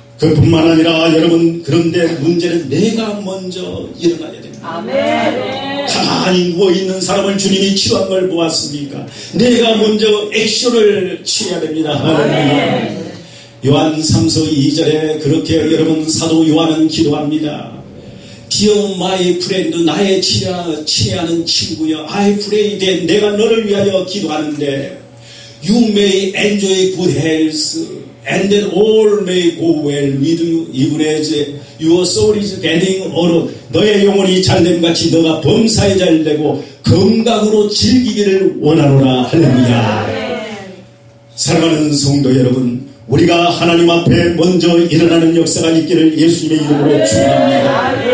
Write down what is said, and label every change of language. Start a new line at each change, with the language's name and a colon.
Korean: 그뿐만 아니라 여러분, 그런데 문제는 내가 먼저 일어나야 됩니다. 아멘. 가만히 누워있는 사람을 주님이 치유한 걸 보았습니까? 내가 먼저 액션을 취해야 됩니다. 할렐루야. 요한 3서 2절에 그렇게 여러분 사도 요한은 기도합니다.
English: Dear my friend,
Korean: 나의 친애하는 친구여,
English: I pray that
Korean: 내가 너를 위하여 기도하는데
English: You may enjoy good health and that all may go well with you even as your soul is getting old.
Korean: 너의 영혼이 잘됨 같이 너가 범사에 잘되고 건강으로 즐기기를 원하노라. 할렐루야. 사랑하는 성도 여러분, 우리가 하나님 앞에 먼저 일어나는 역사가 있기를 예수님의 이름으로 축원합니다.